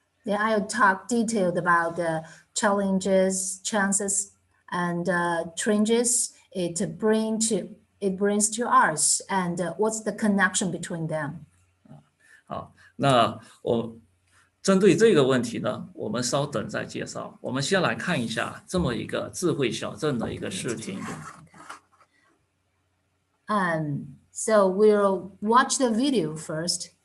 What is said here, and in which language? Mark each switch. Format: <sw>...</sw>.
<en>Then I'll talk detailed about the challenges, chances, and trends it brings to us, and what's the connection between them.</en> <zh>好，那我针对这个问题呢，我们稍等再介绍。我们先来看一下这么一个智慧小镇的一个视频。</zh> <en>So we'll watch the video first.</en>